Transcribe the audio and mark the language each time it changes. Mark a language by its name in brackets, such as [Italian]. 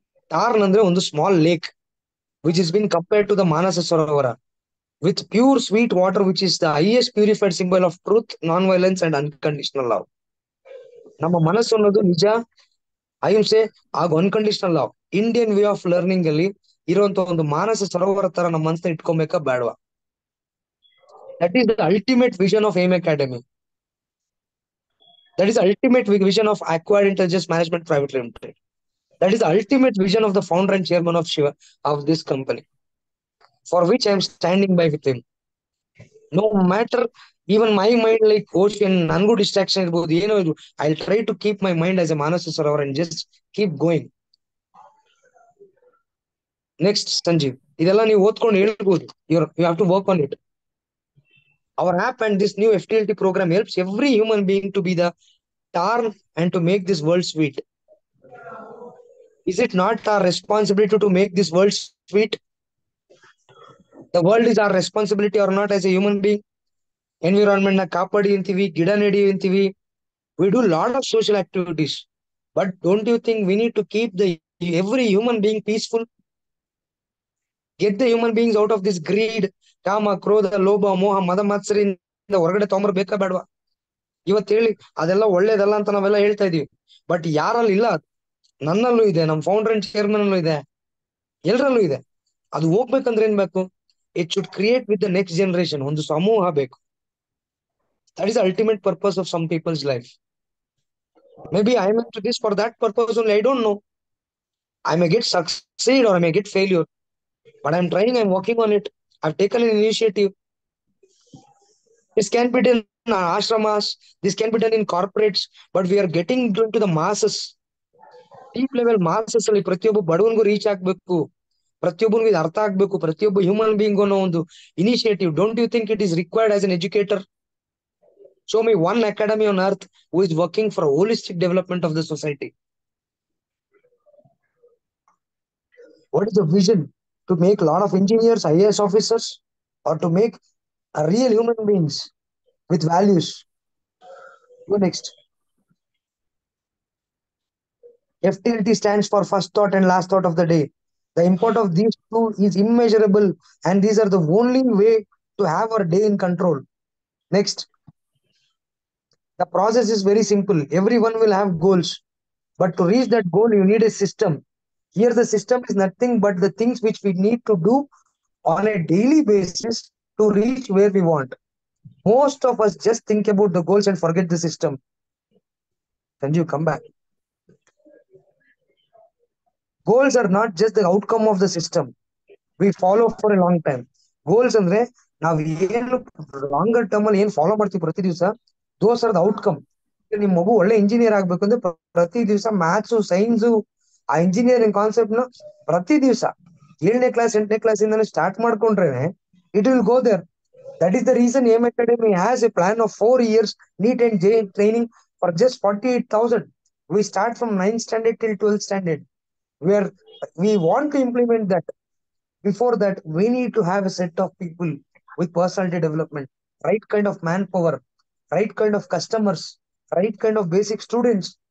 [English] tarn [Kannada] ಅಂದ್ರೆ ಒಂದು [English] Small lake which is been compared to the Manasa Sarovara with pure sweet water which is the highest purified symbol of truth, non violence and unconditional love. [Kannada] ನಮ್ಮ ಮನಸ್ಸು ಅನ್ನೋದು ನಿಜ, ಅಹಿಂಸೆ ಹಾಗೂ unconditional love, [English] Indian way of learning [Kannada] ಅಲ್ಲಿ ಇರುವಂತ ಒಂದು ಮಾನಸ ಸರೋವರ ತರ ನಮ್ಮ ಮನಸ್ಸನ್ನ ಇಟ್ಕೊಬೇಕಾ ಬೇಡವಾ? [English] That is the ultimate vision of AIM Academy. That is the ultimate vision of Acquired Intelligence Management Private Limited. That is the ultimate vision of the founder and chairman of Shiva of this company, for which I am standing by with him. No matter even my mind like ocean, [Kannada] nangu distraction irbodu, eno idu, [English] I'll try to keep my mind as a Manasa Sarovar and just keep going. [Kannada] Next, Sanjeev, ಇದೆಲ್ಲ ನೀವು ಓದ್ಕೊಂಡು ಹೇಳ್ಬೋದು. [English] You have to work on it. Our app and this new FTLT program helps every human being to be the tarn and to make this world sweet. Is it not our responsibility to make this world sweet? The world is our responsibility or not as a human being? [Kannada] Environment na ಕಾಪಾಡಿ ಅಂತೀವಿ, ಗಿಡ ನೆಡಿ ಅಂತೀವಿ. [English] We do lot of social activities. But don't you think we need to keep every human being peaceful? Get the human beings out of this greed, [Kannada] ಕಾಮ, ಕ್ರೋಧ, ಲೋಭ, ಮೋಹ, ಮದ ಮಾತ್ಸರಿಂದ ಹೊರಗಡೆ ತಗೊಂಬರ್ಬೇಕಾ ಬೇಡವಾ? ಇವತ್ತು ಹೇಳಿ ಅದೆಲ್ಲ ಒಳ್ಳೇದಲ್ಲ ಅಂತ ನಾವೆಲ್ಲ ಹೇಳ್ತಾ ಇದೀವಿ. ಬಟ್ ಯಾರಲ್ಲಿ ಇಲ್ಲ, ನನ್ನಲ್ಲೂ ಇದೆ, ನಮ್ಮ ಫೌಂಡರ್ ಅಂಡ್ ಚೇರ್ಮನ್ ಅಲ್ಲೂ ಇದೆ, ಎಲ್ಲರಲ್ಲೂ ಇದೆ. ಅದು ಹೋಗ್ಬೇಕಂದ್ರೆ ಏನ್ ಬೇಕು? [English] It should create with the next generation. [Kannada] ಒಂದು ಸಮೂಹ ಬೇಕು. [English] That is ultimate purpose of some people's life. May be I am to this for that purpose only. I don't know. I may get succeed or I may get failure, but I'm trying, I'm working on it. I've taken an initiative. This can be done in ashramas, this can be done in corporates, but we are getting into the masses. Deep level masses [Kannada] ಅಲ್ಲಿ ಪ್ರತಿಯೊಬ್ಬ ಬಡವನಿಗೂ reach ಆಗ್ಬೇಕು, ಪ್ರತಿಯೊಬ್ಬನಿಗೂ ಇದು ಅರ್ಥ ಆಗ್ಬೇಕು, ಪ್ರತಿಯೊಬ್ಬ human being ಅನ್ನೋ ಒಂದು initiative. [English] Don't you think it is required as an educator? Show me one academy on earth who is working for holistic development of the society. What is the vision? To make a lot of engineers, IAS officers, or to make a real human beings with values? Go next. FTLT stands for first thought and last thought of the day. The import of these two is immeasurable, and these are the only way to have our day in control. Next. The process is very simple. Everyone will have goals, but to reach that goal, you need a system. Here, the system is nothing but the things which we need to do on a daily basis to reach where we want. Most of us just think about the goals and forget the system. Sanjeev, come back. Goals are not just the outcome of the system we follow for a long time. [Kannada] Goals ಅಂದ್ರೆ ನಾವು ಏನು longer term ಅಲ್ಲಿ ಏನ್ follow ಮಾಡ್ತೀವಿ ಪ್ರತಿ ದಿವಸ, [English] Those are the outcome. [Kannada] ನಿಮ್ ಮಗು ಒಳ್ಳೆ ಇಂಜಿನಿಯರ್ ಆಗ್ಬೇಕು ಅಂದ್ರೆ ಪ್ರತಿ ದಿವಸ ಮ್ಯಾಥ್ಸು, ಸೈನ್ಸು, ಆ ಇಂಜಿನಿಯರಿಂಗ್ ಕಾನ್ಸೆಪ್ಟ್ ನ ಪ್ರತಿ ದಿವಸ 7ನೇ ಕ್ಲಾಸ್ 8ನೇ ಕ್ಲಾಸ್ ಇಂದಾನೆ ಸ್ಟಾರ್ಟ್ ಮಾಡ್ಕೊಂಡ್ರೆ [English] It will go there. That is the reason AIM Academy has a plan of 4 years NEET and JEE training for just 48,000. We start from 9th standard till 12th standard. We want to implement that. Before that, we need to have a set of people with personality development, right kind of manpower, right kind of customers, right kind of basic students.